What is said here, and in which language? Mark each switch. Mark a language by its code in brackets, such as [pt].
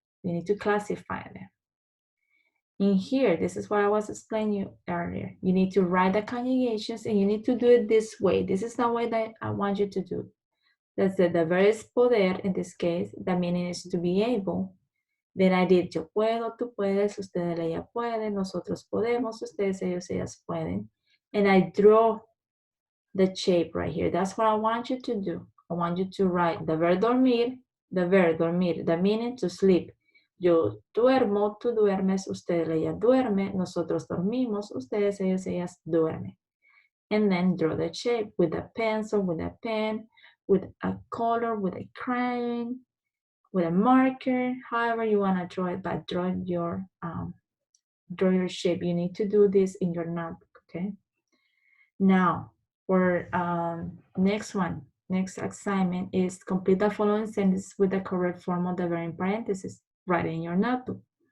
[en] You need to classify them. In here, this is what I was explaining you earlier. You need to write the conjugations and you need to do it this way. This is the way that I want you to do. That's the verb is poder in this case. The meaning is to be able. Then I did [es] yo puedo, tú puedes, ustedes, ella puede, nosotros podemos, ustedes, ellos, ellas pueden. [en] And I draw the shape right here. That's what I want you to do. I want you to write the verb dormir, the meaning to sleep. [es] Yo duermo, tú duermes, usted, ella duerme, nosotros dormimos, ustedes, ellos, ellas duermen. [en] And then draw the shape with a pencil, with a pen, with a color, with a crayon, with a marker, however you want to draw it, but draw your shape. You need to do this in your notebook, okay? Now, for next assignment is complete the following sentences with the correct form of the verb in parentheses. Write in your notebook.